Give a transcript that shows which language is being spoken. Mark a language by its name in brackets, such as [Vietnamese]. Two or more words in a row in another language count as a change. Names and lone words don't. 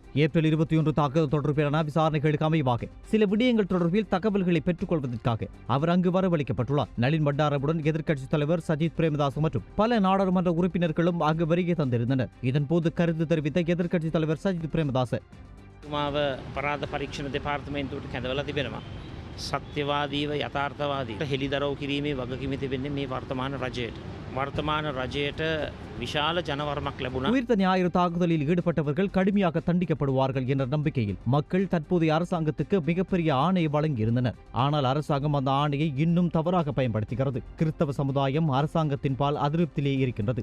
[Tamil] ஏப்ரல் 21 தாக்குதல் தொடர்பிலான விசாரணைகளுக்கு அமைவாக சில விடயங்கள் தொடர்பில் தகவல்களை பெற்றுக் கொள்வதற்காக அவர் அங்கு வரவழைக்கப்பட்டுள்ளார். நளின் பண்டாரவுடன் எதிர்க்கட்சித் தலைவர் சஜித் பிரேமதாஸ் மற்றும் பல நாடாளுமன்ற உறுப்பினர்களும் அங்கு வருகை தந்திருந்தனர். இதன்போது கருத்து தெரிவித்த எதிர்க்கட்சித் தலைவர் சஜித் பிரேமதாஸ் [Sinhala] පරාධ පරීක්ෂණ දෙපාර්තමේන්තුවට කැඳවලා තිබෙනවා. සත්‍යවාදීව යථාර්ථවාදීව හෙළිදරව් කිරීමේ වගකීම තිබෙන්නේ මේ වර්තමාන රජයට විශාල ජනවරමක් ලැබුණා. [Tamil] உயிர்த்த ஞாயிறு தாக்குதலில் ஈடுபட்டவர்கள் கடுமையாக தண்டிக்கப்படுவார்கள் என்ற நம்பிக்கையில் மக்கள் தற்போதைய அரசாங்கத்துக்கு மிகப்பெரிய ஆணையை வழங்கியிருந்தனர். ஆனால் அரசாங்கம் அந்த ஆணையை இன்னும் தவறாக பயன்படுத்துகிறது. கிறிஸ்தவ சமுதாயம் அரசாங்கத்தின் பால் அதிருப்தியிலேயே இருக்கின்றது.